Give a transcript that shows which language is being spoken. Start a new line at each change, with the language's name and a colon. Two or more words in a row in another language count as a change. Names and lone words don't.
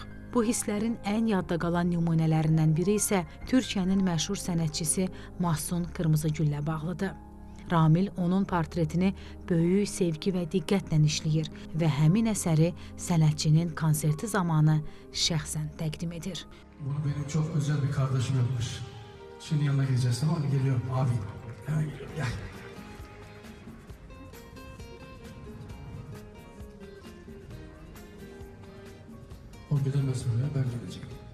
Azerbaijani: Bu hisslərin ən yadda qalan nümunələrindən biri isə Türkiyənin məşhur sənətçisi Mahsun Qırmızıgüllə bağlıdır. Ramil onun portretini böyük sevgi və diqqətlə işləyir və həmin əsəri sənətçinin konserti zamanı şəxsən təqdim edir.
Turkish: Bunu benim çok özel bir kardeşim yapmış. Şimdi yanına gideceğiz, tamam mı? Geliyorum abi. Hemen geliyorum, gel. O gidemez buraya, ben geleceğim.